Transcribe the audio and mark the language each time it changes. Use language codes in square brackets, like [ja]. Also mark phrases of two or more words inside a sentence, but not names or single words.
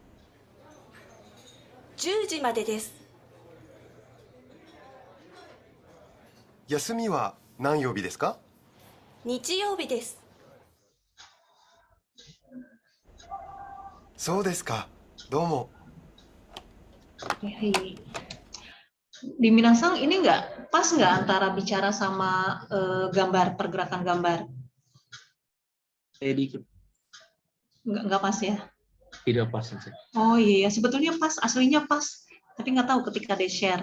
[ja] 10 時までです。休みは何曜日ですか？日曜日です。そうですか。どうも。 [id] Hai. Di Minasang ini nggak pas nggak antara bicara sama gambar, pergerakan gambar? Dikit. Nggak pas ya? Tidak pas saja. Oh iya, sebetulnya pas, aslinya pas, tapi nggak tahu ketika di share.